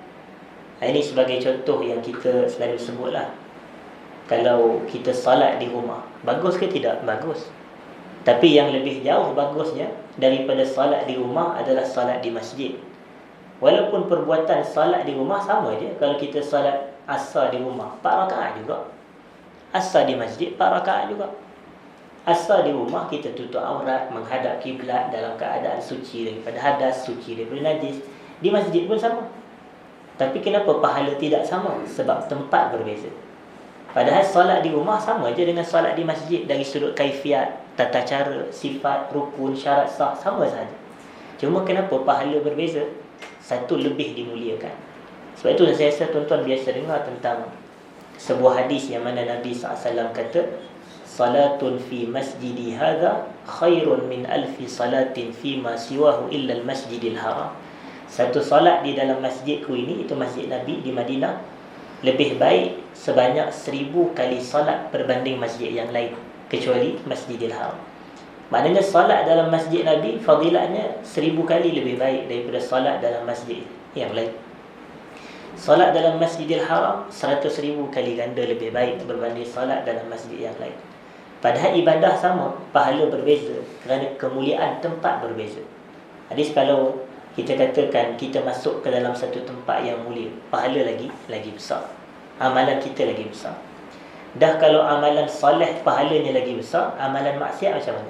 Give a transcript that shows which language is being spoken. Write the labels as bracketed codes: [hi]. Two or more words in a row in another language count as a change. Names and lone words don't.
[ms] Ini sebagai contoh yang kita selalu sebutlah. Kalau kita salat di rumah, bagus ke tidak? Bagus. Tapi yang lebih jauh bagusnya daripada salat di rumah adalah salat di masjid. Walaupun perbuatan salat di rumah sama je. Kalau kita salat asar di rumah 4 rakaat juga. Asar di masjid 4 rakaat juga. Asar di rumah kita tutup aurat, menghadap kiblat dalam keadaan suci daripada hadas, suci daripada najis. Di masjid pun sama. Tapi kenapa pahala tidak sama? Sebab tempat berbeza. Padahal salat di rumah sama je dengan salat di masjid. Dari sudut kaifiat, tata cara, sifat, rukun, syarat sah, sama saja. Cuma kenapa pahala berbeza? Satu lebih dimuliakan. Sebab itu saya rasa tuan-tuan biasa dengar tentang sebuah hadis yang mana Nabi SAW kata, [ar] صلاة في مسجدي هذا خير من ألف صلاة في ما سواه إلا المسجد الحرام. [ms] Satu salat di dalam masjidku ini, itu masjid Nabi di Madinah, lebih baik sebanyak 1000 kali salat berbanding masjid yang lain, kecuali Masjidil Haram. Maknanya salat dalam masjid Nabi fadilatnya 1000 kali lebih baik daripada salat dalam masjid yang lain. Salat dalam Masjidil Haram 100,000 kali ganda lebih baik berbanding salat dalam masjid yang lain. Padahal ibadah sama, pahala berbeza kerana kemuliaan tempat berbeza. Hadis kalau kita katakan kita masuk ke dalam satu tempat yang mulia, pahala lagi besar. Amalan kita lagi besar. Dah kalau amalan soleh pahalanya lagi besar, amalan maksiat macam mana?